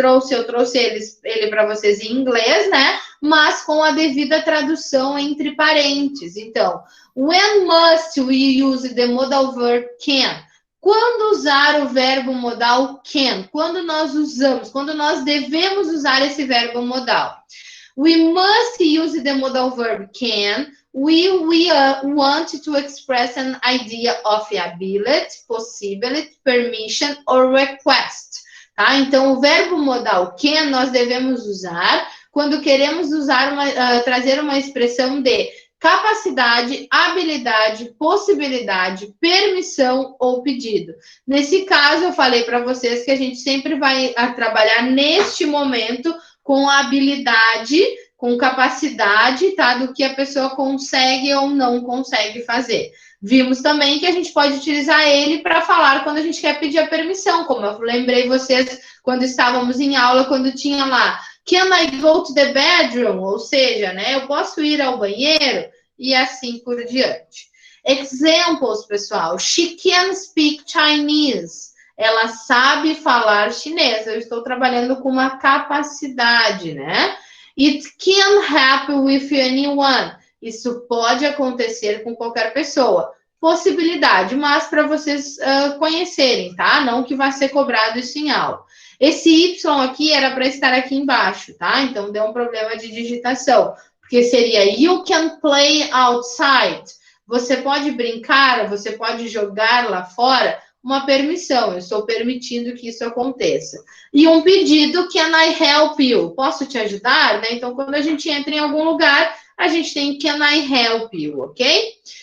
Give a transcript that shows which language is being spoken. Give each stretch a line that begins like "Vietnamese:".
Portuguese: Eu trouxe ele para vocês em inglês, né? Mas com a devida tradução entre parênteses.
English: Então, when must we use the modal verb can?
Portuguese: Quando usar o verbo modal can? Quando nós devemos usar esse verbo modal?
English: We must use the modal verb can. We want to express an idea of ability, possibility, permission or request.
Portuguese: Tá? Então, o verbo modal can nós devemos usar quando queremos trazer uma expressão de capacidade, habilidade, possibilidade, permissão ou pedido. Nesse caso, eu falei para vocês que a gente sempre vai trabalhar neste momento com a habilidade, com capacidade, tá? Do que a pessoa consegue ou não consegue fazer. Vimos também que a gente pode utilizar ele para falar quando a gente quer pedir a permissão, como eu lembrei vocês quando estávamos em aula, quando tinha lá,
English: can I go to the bedroom?
Portuguese: Ou seja, né, eu posso ir ao banheiro e assim por diante.
English: Examples, pessoal. She can speak Chinese.
Portuguese: Ela sabe falar chinês. Eu estou trabalhando com uma capacidade, né?
English: It can happen with anyone.
Portuguese: Isso pode acontecer com qualquer pessoa. Possibilidade, mas para vocês conhecerem, tá? Não que vai ser cobrado isso em aula. Esse Y aqui era para estar aqui embaixo, tá? Então, deu um problema de digitação. Porque seria
English: you can play outside.
Portuguese: Você pode brincar, você pode jogar lá fora. Uma permissão, eu estou permitindo que isso aconteça. E um pedido,
English: can I help you?
Portuguese: Posso te ajudar? Né? Então, quando a gente entra em algum lugar, a gente tem
English: can I help you,
Portuguese: ok?